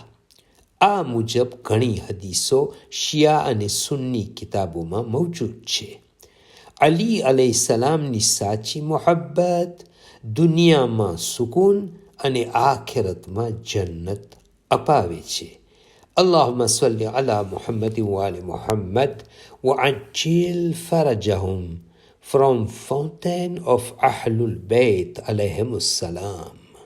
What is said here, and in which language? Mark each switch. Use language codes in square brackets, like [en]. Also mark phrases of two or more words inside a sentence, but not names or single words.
[gu] આ મુજબ ઘણી હદીસો શિયા અને સુન્ની કિતાબોમાં મૌજૂદ છે. અલી અલૈહિસ્સલામની સાચી મોહબ્બત દુનિયામાં સુકૂન અને આખિરતમાં જન્નત અપાવે છે. [ar] اللهم صل على محمد وآل محمد وعجل فرجهم from Fountain of Ahlul Bayt عليهم السلام.